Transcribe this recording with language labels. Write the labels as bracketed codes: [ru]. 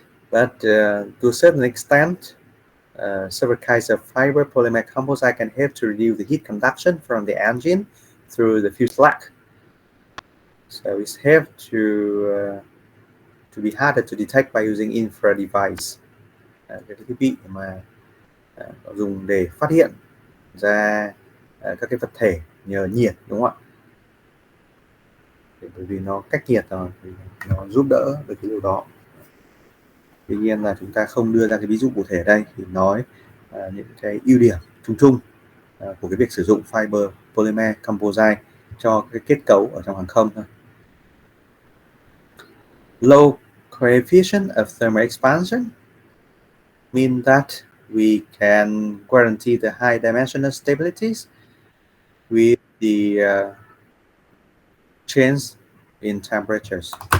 [en] But to a certain extent, several kinds of fiber polymer composite can help to reduce the heat conduction from the engine through the fuselage. So it's help to be harder to detect by using infrared device. [vi] Cái thiết bị mà dùng để phát hiện ra các cái vật thể nhờ nhiệt, đúng không ạ? Bởi vì nó cách nhiệt rồi thì nó giúp đỡ được cái điều đó. Tuy nhiên là chúng ta không đưa ra cái ví dụ cụ thể ở đây, thì nói những cái ưu điểm chung chung của cái việc sử dụng fiber polymer composite cho cái kết cấu ở trong hàng không thôi. [en] Low coefficient of thermal expansion mean that we can guarantee the high dimensional stabilities with the change in temperatures.